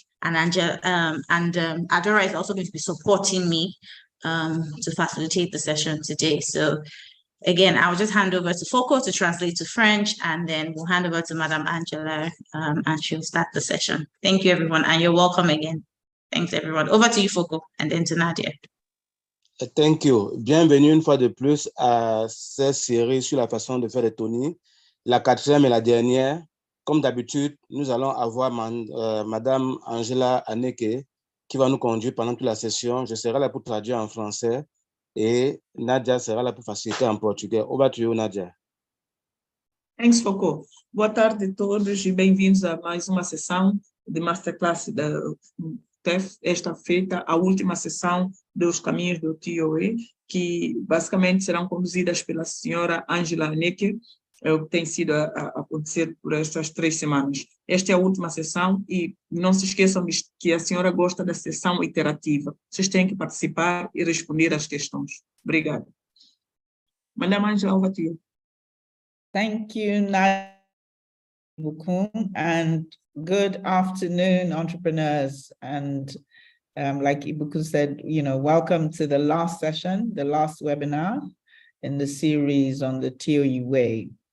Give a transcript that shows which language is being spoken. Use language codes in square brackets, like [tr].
[en] And Adora is also going to be supporting me to facilitate the session today. So again, I'll just hand over to Foco to translate to French, and then we'll hand over to Madame Angela, and she'll start the session. Thank you, everyone, and you're welcome again. Thanks, everyone. Over to you, Foco, and then to Nadia. Thank you. [fr] Bienvenue une fois de plus à cette série sur la façon de faire des Tony, la quatrième et la dernière. Comme d'habitude, nous allons avoir Madame Angela Aneke qui va nous conduire pendant toute la session. Je serai là pour traduire en français. Et Nadia sera [pt] lá para facilitar em português. [en] Over to you, Nadia. Thanks, Foco. [pt] Boa tarde a todos e bem-vindos a mais uma sessão de Masterclass da TEF. Esta feita, a última sessão dos caminhos do Toe Way, que basicamente serão conduzidas pela senhora Angela Aneke, que tem sido a acontecer por estas 3 semanas. Esta é a última sessão e não se esqueçam que a senhora gosta da sessão interativa. Vocês têm que participar e responder às questões. Obrigada. [en] Madame Angela, over to you. Thank you, Nadia, and good afternoon, entrepreneurs. And like Ibuku said, welcome to the last session, the last webinar in the series on the Toe Way.